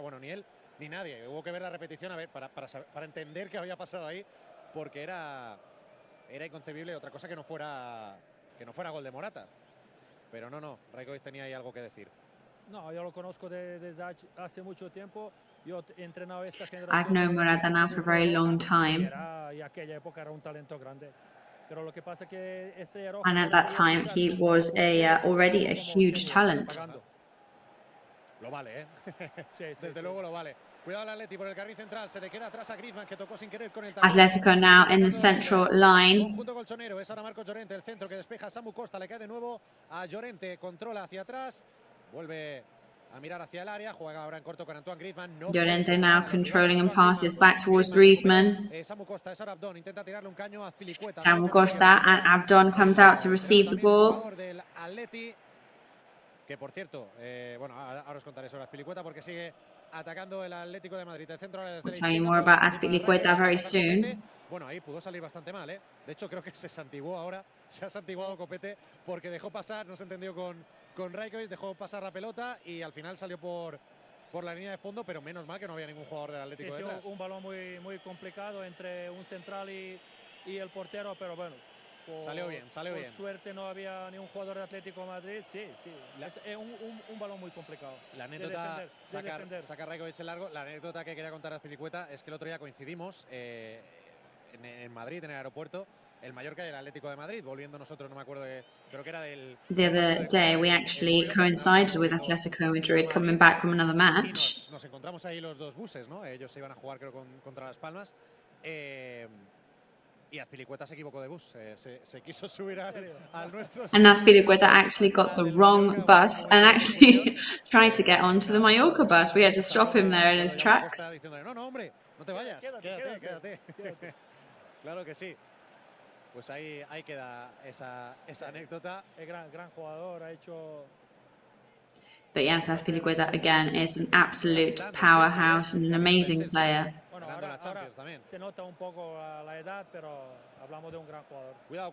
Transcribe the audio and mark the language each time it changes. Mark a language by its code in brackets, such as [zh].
[es] Bueno, ni él ni nadie. Hubo que ver la repetición a ver para entender qué había pasado ahí, porque era inconcebible otra cosa que no fuera gol de Morata. Pero no, Rajkovic tenía ahí algo que decir. No, yo lo conozco desde hace mucho tiempo. Yo he entrenado esta generación. [en] I've known Morata now for a very long time. [es] Y aquella época era un talento grande. Pero lo que pasa que este [en] and at that time he was already a huge talent. [es] Lo vale, ¿eh? Sí, Desde luego lo vale. Cuidado el Atleti por el carril central. Se le queda atrás a Griezmann, que tocó sin querer con el tacón. [en] Atletico now in the central line. [es] Conjunto colchonero. Es ahora Marcos Llorente, el centro que despeja a Samu Costa. Le cae de nuevo a Llorente. Controla hacia atrás. Vuelve a mirar hacia el área. Juega ahora en corto con Antoine Griezmann. No [en] Llorente now controlling and passes back towards Griezmann. [es] Samu Costa, es ahora Abdón. Intenta tirarle un caño a Azpilicueta. [en] Samu Costa and Abdon comes out to receive the ball. [es] Del Atleti, que por cierto, bueno, ahora os contaré sobre Azpilicueta porque sigue atacando el Atlético de Madrid. El centro desde [en] I'll tell you more about Azpilicueta very soon. [es] Bueno, ahí pudo salir bastante mal, ¿eh? De hecho, creo que se santiguó ahora. Se ha santiguado Copete porque dejó pasar, no se entendió con Rajkovic, dejó pasar la pelota y al final salió por la línea de fondo, pero menos mal que no había ningún jugador del Atlético detrás. Un balón muy complicado entre un central y el portero, pero bueno. Salió bien. Por suerte no había ni un jugador de Atlético de Madrid. Sí. Es un balón muy complicado. La anécdota, saca Rajkovic el largo. La anécdota que quería contar a Azpilicueta es que el otro día coincidimos en Madrid, en el aeropuerto, el Mallorca y el Atlético de Madrid, volviendo nosotros, no me acuerdo, creo que era del... [en] The other day we actually coincided with Atlético Madrid coming back from another match. [es] Nos encontramos ahí los dos buses, ¿no? Ellos se iban a jugar, creo, contra Las Palmas. Y Azpilicueta se equivocó de bus, se quiso subir al nuestro. [en] And Azpilicueta actually got the wrong bus and actually tried to get onto the Mallorca bus. We had to stop him there in his tracks. [es] No, hombre, no te vayas, quédate. Claro que sí. Pues ahí queda esa anécdota. Es gran jugador, ha hecho... [en] But yes, Azpilicueta again is an absolute powerhouse and an amazing player. [es] Bueno, ahora se nota un poco la edad, pero hablamos de un gran jugador.